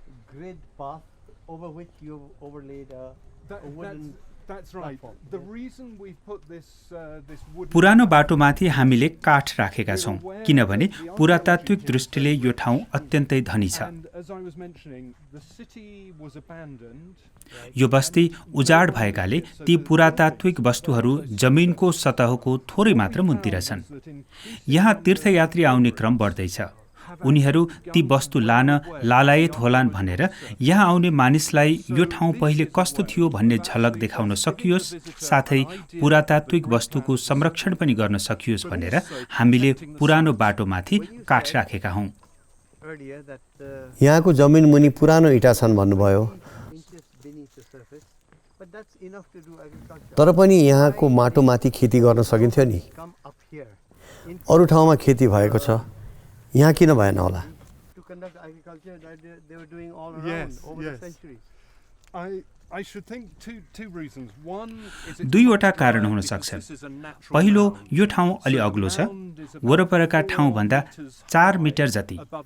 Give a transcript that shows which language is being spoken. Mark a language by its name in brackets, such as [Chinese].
[English] Grid path over which you overlaid a wooden That's right. The reason we put this wood [Nepali] पुरानो बाटोमाथि हामीले काठ राखेका छौँ किनभने पुरातात्विक दृष्टिले यो ठाउँ अत्यन्तै धनी छ। [English] and as I was mentioning, the city was abandoned. [Nepali] यो बस्ती उजाड भएकाले ती पुरातात्विक वस्तुहरू जमिनको सतहको थोरै मात्र मुन्तिर छन्। यहाँ तीर्थयात्री आउने क्रम बढ्दैछ। उनीहरू ती वस्तु लान लालायत होलान् भनेर यहाँ आउने मानिसलाई यो ठाउँ पहिले कस्तो थियो भन्ने झलक देखाउन सकियोस्, साथै पुरातात्विक वस्तुको संरक्षण पनि गर्न सकियोस् भनेर हामीले पुरानो बाटोमाथि काठ राखेका हौँ। [English] earlier that [Nepali] यहाँको जमिन मुनि पुरानो इँटा छन् भन्नुभयो, [English] inches beneath the surface, but that's enough to do agriculture. [Nepali] तर पनि यहाँको माटोमाथि खेती गर्न सकिन्थ्यो नि। [English] Come up here [Nepali] अरू ठाउँमा खेती भएको छ, यहाँ किन भएन होला? [English] to conduct agriculture that they were doing all around Yes, over yes. the centuries. I should think two reasons. One is [Nepali] दुईवटा कारण हुन सक्छन्। पहिलो, यो ठाउँ अलि अग्लो छ, वरपरका ठाउँभन्दा 4 मिटर जति।